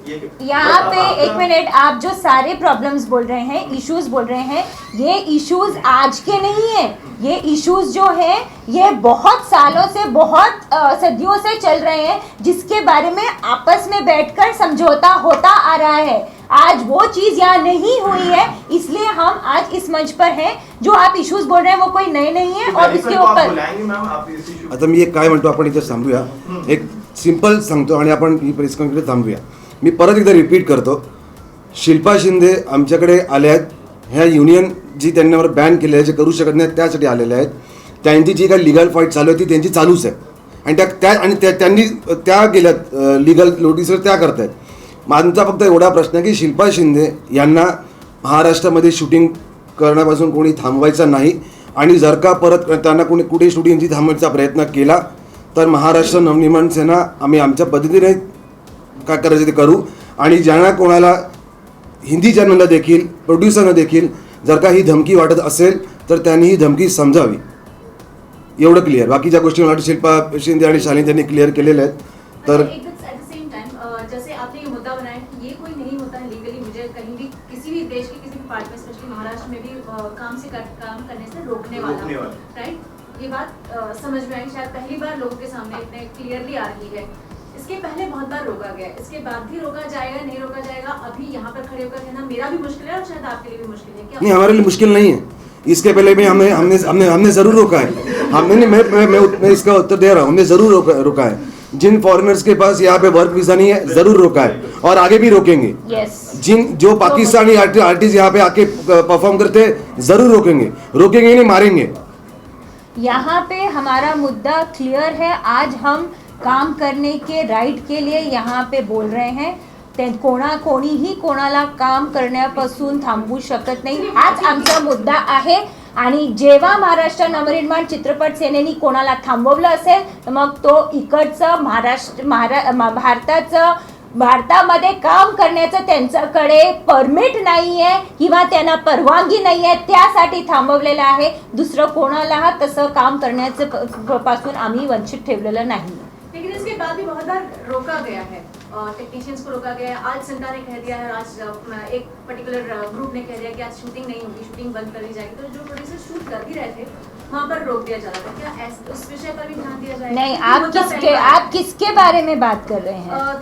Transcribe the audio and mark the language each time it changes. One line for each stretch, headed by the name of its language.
Hindi: यहाँ पे एक मिनट, आप जो सारे प्रॉब्लम्स बोल रहे हैं, इश्यूज बोल रहे हैं, ये इश्यूज आज के नहीं है, ये इश्यूज जो हैं ये बहुत सालों से, बहुत सदियों से चल रहे हैं, जिसके बारे में आपस में बैठकर समझौता होता आ रहा है। आज वो चीज यहाँ नहीं हुई है, इसलिए हम आज इस मंच पर हैं। जो आप इश्यूज बोल रहे हैं वो कोई नए नहीं है, और इसके ऊपर
Marathi: आता मी एक काय म्हणतो, आपण इथे थांबूया, एक सिंपल सांगतो आणि आपण ही प्रेस कॉन्फरन्स थांबूया। मी परत एकदा रिपीट करतो, शिल्पा शिंदे आमच्याकडे आल्या आहेत, ह्या युनियन जी त्यांच्यावर बॅन केलेलं आहे, जे करू शकत नाही त्यासाठी आलेल्या आहेत। त्यांची जी काही लिगल फाईट चालू आहे ती त्यांची चालूच आहे, आणि त्यांनी त्या गेल्यात लिगल नोटीसवर, त्या करत आहेत। माझा फक्त एवढा प्रश्न आहे की शिल्पा शिंदे यांना महाराष्ट्रामध्ये शूटिंग करण्यापासून कोणी थांबवायचं नाही, आणि जर का परत त्यांना कोणी कुठे शूटिंगची थांबवायचा प्रयत्न केला तर महाराष्ट्र नवनिर्माण सेना आम्ही आमच्या पद्धतीने काय करायचं ते करू। आणि ज्यांना कोणाला हिंदी चॅनलला देखील, प्रोड्युसरना देखील जर का ही धमकी वाटत असेल तर त्यांनी ही धमकी समजावी, एवढं क्लिअर। बाकीच्या गोष्टी मला शिल्पा शिंदे आणि शालिनी त्यांनी क्लिअर केलेल्या आहेत। तर
Hindi: जैसे आपने ये मुद्दा बनाया कि ये कोई नहीं होता है लीगली, मुझे कहीं भी किसी भी देश के किसी भी पार्ट में, स्पेशली महाराष्ट्र में भी काम करने से रोकने वाला, राइट? ये बात समझ में आई, शायद पहली बार लोगों के सामने इतने क्लियरली आ रही है। इसके पहले बहुत बार रोका गया, इसके बाद भी रोका जाएगा, नहीं रोका जाएगा? अभी यहाँ पर खड़े होकर कहना मेरा भी मुश्किल है और शायद आपके लिए भी मुश्किल है क्या? नहीं, हमारे लिए मुश्किल नहीं है। इसके पहले भी हमने हमने हमने हमने जरूर रोका है। हमने नहीं, मैं इसका उत्तर दे रहा हूँ, हमने जरूर रोका है। जिन फॉरेनर्स के पास यहाँ पे वर्क वीजा नहीं है, जरूर रोका है और आगे भी रोकेंगे। जो पाकिस्तानी आर्टिस्ट यहाँ पे आके परफॉर्म करते हैं, जरूर रोकेंगे नहीं, मारेंगे। यहाँ पे हमारा मुद्दा क्लियर है। आज हम काम करने के राईट के लिए यहाँ पे बोल रहे हैं।
Marathi: कोणीही कोणाला काम करण्यापासून थांबवू शकत नाही, हाच आमचा मुद्दा आहे। आणि जेव्हा महाराष्ट्र नवनिर्माण चित्रपट सेनेनी कोणाला थांबवलं असेल तर मग तो इकडचं भारतामध्ये काम करण्याचं त्यांच्याकडे परमिट नाही आहे किंवा त्यांना परवानगी नाही आहे, त्यासाठी थांबवलेलं आहे। दुसरं कोणाला तसं काम करण्याचं पासून आम्ही वंचित ठेवलेलं नाही।
Hindi: लेकिन इसके बाद भी बहुत बार रोका गया है, टेक्नीशियंस को रोका गया है। आज सिंटा ने कह दिया है, आज एक पर्टिकुलर ग्रुप ने कह दिया कि आज शूटिंग नहीं होगी, शूटिंग बंद कर दी जाएगी। तो जो प्रोड्यूसर शूट कर भी रहे थे वहाँ पर रोक दिया जा रहा था, क्या उस विषय पर भी ध्यान दिया जाएगा? नहीं, आप किसके बारे में बात कर रहे हैं?